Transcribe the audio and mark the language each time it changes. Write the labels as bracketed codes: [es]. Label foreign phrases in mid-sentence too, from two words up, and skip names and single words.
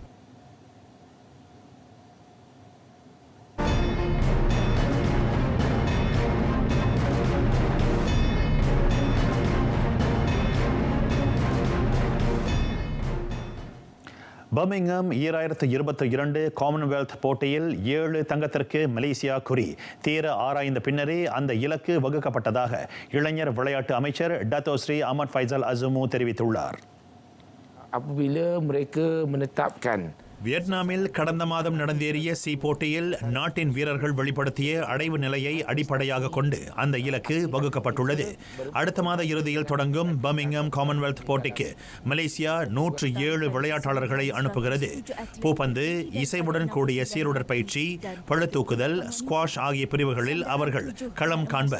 [ta] பர்மிங்ஹாம் 2022 காமன்வெல்த் போட்டியில் 7 தங்கத்திற்கு மலேசியா குறி தீர ஆராய்ந்த பின்னரே அந்த இலக்கு வகுக்கப்பட்டதாக இளைஞர் விளையாட்டு அமைச்சர் டத்தோ ஸ்ரீ அஹ்மத் ஃபைசல் அசுமு தெரிவித்துள்ளார். [ms] Apabila mereka menetapkan [ta] வியட்நாமில் கடந்த மாதம் நடந்தேறிய சி போட்டியில் நாட்டின் வீரர்கள் வெளிப்படுத்திய அடைவு நிலையை அடிப்படையாக கொண்டு அந்த இலக்கு வகுக்கப்பட்டுள்ளது. அடுத்த மாத இறுதியில் தொடங்கும் பர்மிங்ஹாம் காமன்வெல்த் போட்டிக்கு மலேசியா 107 விளையாட்டாளர்களை அனுப்புகிறது. பூப்பந்து, இசைவுடன் கூடிய சீருடற்பயிற்சி, பளுதூக்குதல், ஸ்குவாஷ் ஆகிய பிரிவுகளில் அவர்கள் களம் காண்பர்.